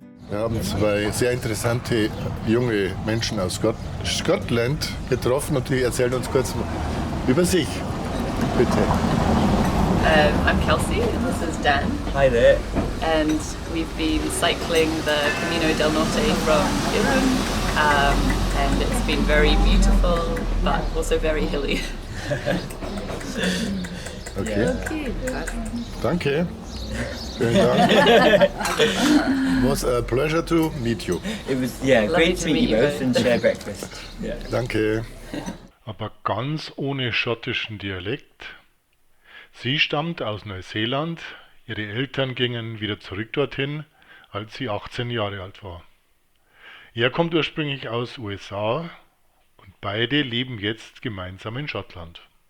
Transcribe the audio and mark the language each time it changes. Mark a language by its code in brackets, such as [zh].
[de] Wir haben zwei sehr interessante junge Menschen aus Schottland getroffen und die erzählen uns kurz über sich. Bitte. [en] I'm Kelsey and this is Dan. Hi there. And we've been cycling the Camino del Norte from Irun and it's been very beautiful but also very hilly. Okay. Okay. [de] Danke. Vielen Dank. [en] It was a pleasure to meet you. It was Lovely great to to meet you meet you both and share breakfast. Yeah. [de] Danke. Aber ganz ohne schottischen Dialekt. Sie stammt aus Neuseeland, ihre Eltern gingen wieder zurück dorthin, als sie 18 Jahre alt war. Er kommt ursprünglich aus USA und beide leben jetzt gemeinsam in Schottland.